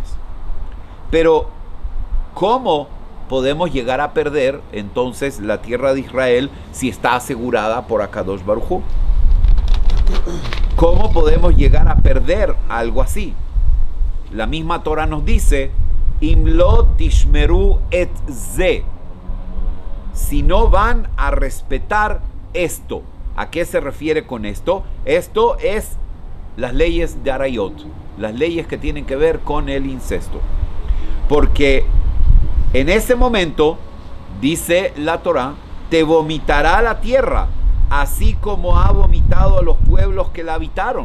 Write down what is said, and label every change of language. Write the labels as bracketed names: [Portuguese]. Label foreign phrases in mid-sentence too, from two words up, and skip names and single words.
[Spanish] Pero, ¿cómo podemos llegar a perder entonces la tierra de Israel si está asegurada por [Hebrew] הקדוש ברוך הוא? [Spanish] ¿Cómo podemos llegar a perder algo así? La misma Torah nos dice, [Hebrew] אם לא תשמרו את זה. [Spanish] Si no van a respetar esto. ¿A qué se refiere con esto? Esto es las leyes de Arayot, las leyes que tienen que ver con el incesto. Porque en ese momento, dice la Torah, te vomitará la tierra, así como ha vomitado a los pueblos que la habitaron.